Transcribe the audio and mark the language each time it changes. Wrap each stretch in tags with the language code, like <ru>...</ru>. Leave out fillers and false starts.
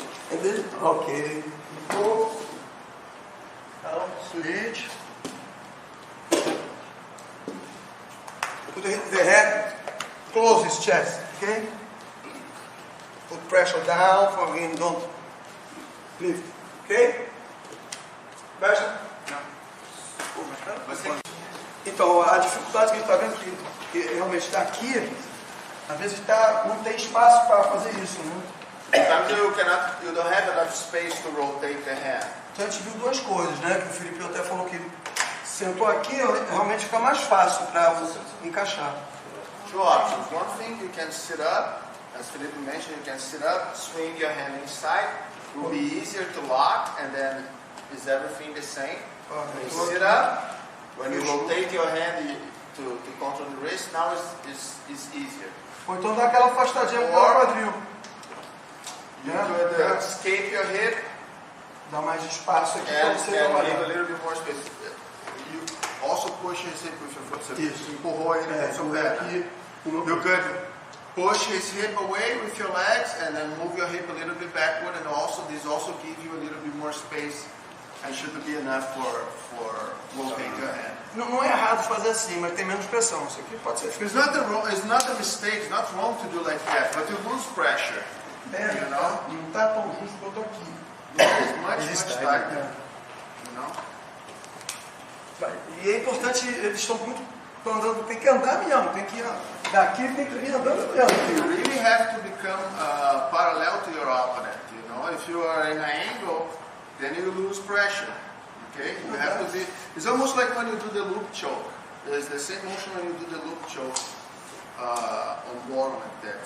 <en>And then, okay, go. Now, switch. Put the head, close his chest, okay? Put pressure down for him, don't lift, okay?</en> <pt>Pressure? Não. Então, a dificuldade que a gente está vendo que realmente está aqui, às vezes não tem espaço para fazer isso, né?</pt> <en>Sometimes you don't have enough space to rotate the hand.</en> <pt>Então a gente viu duas coisas, né? Que o Felipe até falou que sentou aqui, realmente fica mais fácil para encaixar.</pt> <en>Two options. One thing, you can sit up. As Felipe mentioned, you can sit up, swing your hand inside. It will be easier to lock, and then is everything the same? When you sit up, when you rotate your hand to control the wrist, now it's easier.</en> <pt>Ou então dá aquela afastadinha pro quadril.</pt> <en>You could escape your hip.</en> <pt>Dá mais espaço aqui para você trabalhar.</pt> <en>Leave a little bit more space. You also push his hip with your foot.</en> <pt>Você empurrou ele com seu pé aqui.</pt> <en>You could push his hip away with your legs and then move your hip a little bit backward, and this also gives you a little bit more space and should be enough for rotating your hand.</en> <pt>Não é errado fazer assim, mas tem menos pressão. Isso aqui pode ser.</pt> <en>It's not a mistake. It's not wrong to do like that, but you lose pressure. You know?</en> <pt>Não está tão justo quanto aqui.</pt> <en>It's much tighter. You know?</en> <pt>E é importante, eles estão andando, tem que andar mesmo, tem que ir daqui, tem que vir andando mesmo.</pt> <en>You really have to become parallel to your opponent. You know, if you are in an angle, then you lose pressure. Okay, you have to be. It's almost like when you do the loop choke. There's the same motion when you do the loop choke on board like that.</en>